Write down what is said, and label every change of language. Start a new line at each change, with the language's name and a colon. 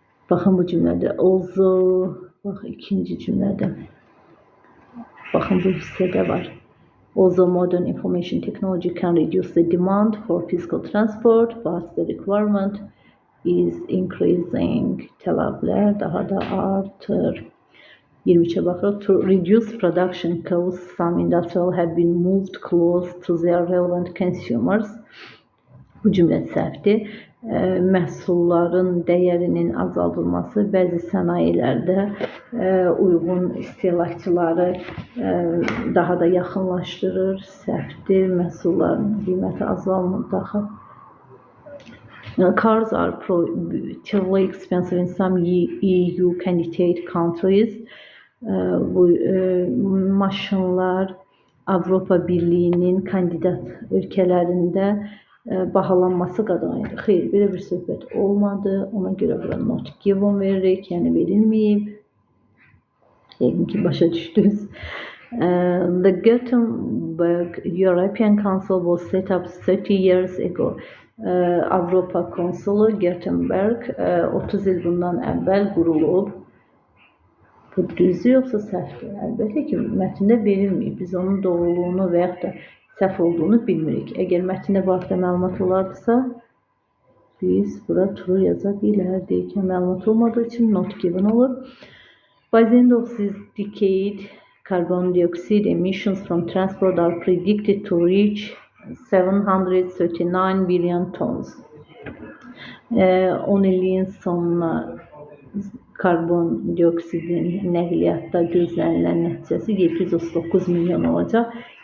Azerbaijani: Baxın bu cümlədə although, bax ikinci cümlədə, baxın bu hissədə var.
English: Although modern information technology can reduce the demand for physical transport, but the requirement is increasing.
Azerbaijani: Tələblər daha da artır. 23'e baxırıq.
English: To reduce production costs, some industrial have been moved close to their relevant consumers.
Azerbaijani: Bu cümlə səhvdir. Məhsulların dəyərinin azaldılması bəzi sənayelərdə uyğun istehlakçıları daha da yaxınlaşdırır. Səhvdir. Məhsulların qiyməti azalmır daxı.
English: Cars are prohibitively expensive in some EU candidate countries.
Azerbaijani: Bu maşınlar Avropa Birliyinin kandidat ölkələrində bahalanması qadağandır. Xeyr, belə bir söhbət olmadı. Ona görə bura not given veririk, yəni verilməyib. Yəqin ki, başa düşdünüz.
English: The Gothenburg European Council was set up 30 years ago.
Azerbaijani: Avropa konsulu Göteborg 30 il bundan əvvəl qurulub. Bu düzdür yoxsa səhvdir? Əlbəttə ki, mətndə verilməyib. Biz onun doğruluğunu və yaxud da səhv olduğunu bilmirik. Əgər mətndə bu haqda məlumat olardısa, biz bura true yaza bilərdik. Məlumat olmadığı üçün not given olur.
English: By the end of this decade, carbon dioxide emissions from transport are predicted to reach 739 billion tons.
Azerbaijani: 10 illiyin sonuna karbondioksidin nəqliyyatda gözlənilən nəticəsi 739 milyon olacaq.